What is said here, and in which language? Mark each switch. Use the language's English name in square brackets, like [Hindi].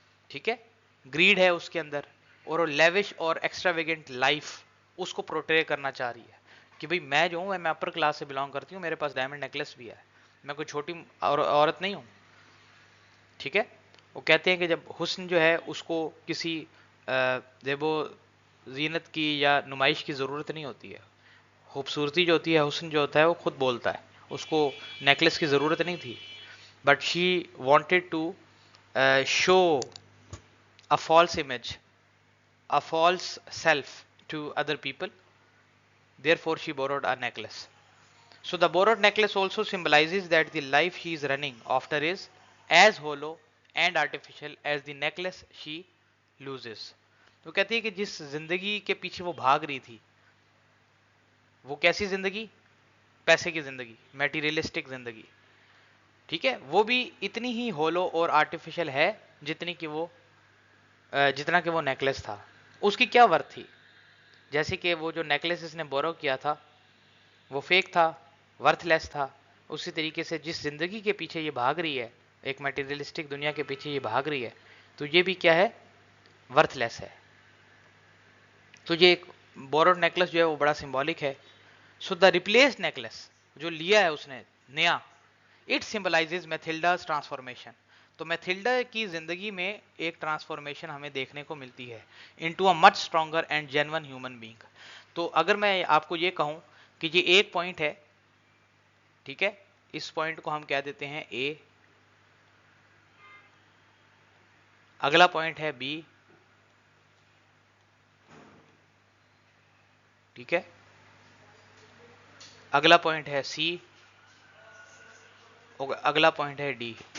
[Urdu] ٹھیک ہے، گریڈ ہے اس کے اندر، اور لیوش اور ایکسٹراویگنٹ لائف اس کو پروٹرے کرنا چاہ رہی ہے کہ بھئی میں جو ہوں میں اپر کلاس سے بلانگ کرتی ہوں، میرے پاس ڈائمنڈ نیکلس بھی ہے، میں کوئی چھوٹی عورت نہیں ہوں. ٹھیک ہے. وہ کہتے ہیں کہ جب حسن جو ہے اس کو کسی زیب و زینت کی یا نمائش کی ضرورت نہیں ہوتی ہے. خوبصورتی جو ہوتی ہے، حسن جو ہوتا ہے وہ خود بولتا ہے، اس کو نیکلس کی ضرورت نہیں تھی. [English] But she wanted to show a false image, a false self to other people. Therefore, she borrowed a necklace. So, the borrowed necklace also symbolizes that the life she is running after is as hollow and artificial as the necklace she loses. [Urdu] تو کہتی ہے کہ جس زندگی کے پیچھے وہ بھاگ رہی تھی، وہ کیسی زندگی؟ پیسے کی زندگی، میٹیریلسٹک زندگی. ٹھیک ہے، وہ بھی اتنی ہی ہولو اور آرٹیفیشل ہے جتنا کہ وہ نیکلس تھا. اس کی کیا ورتھ تھی؟ جیسے کہ وہ جو نیکلس اس نے بورو کیا تھا وہ فیک تھا، ورتھ لیس تھا. اسی طریقے سے جس زندگی کے پیچھے یہ بھاگ رہی ہے، ایک میٹیریلسٹک دنیا کے پیچھے یہ بھاگ رہی ہے، تو یہ بھی کیا ہے، ورتھ لیس ہے. تو یہ ایک بوروڈ نیکلس جو ہے وہ بڑا سمبولک ہے. [English] so the replaced necklace [Urdu] جو لیا ہے اس نے نیا، [English] It symbolizes Mathilda's transformation. [Urdu] تو میتھلڈا کی زندگی میں ایک ٹرانسفارمیشن ہمیں دیکھنے کو ملتی ہے [English] Into a much stronger and genuine human being. [Urdu] تو اگر میں آپ کو یہ کہوں کہ یہ ایک پوائنٹ ہے، ٹھیک ہے، اس پوائنٹ کو ہم کہہ دیتے ہیں اے، اگلا پوائنٹ ہے بی، ٹھیک ہے، اگلا پوائنٹ ہے سی، اگلا پوائنٹ ہے ڈی.